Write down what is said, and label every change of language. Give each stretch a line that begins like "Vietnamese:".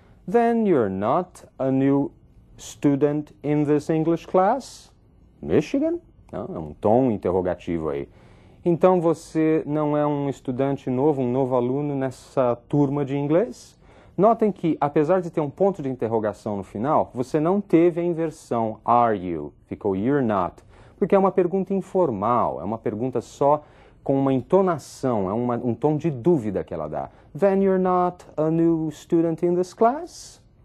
English: Then you're not a new student in this English class? Michigan?
Portuguese: Não, é um tom interrogativo aí. Então você não é um estudante novo, um novo aluno nessa turma de inglês? Notem que, apesar de ter um ponto de interrogação no final, você não teve a inversão are you, ficou you're not, porque é uma pergunta informal, é uma pergunta só com uma entonação, é um tom de dúvida que ela dá.
English: Then you're not a new student in this class?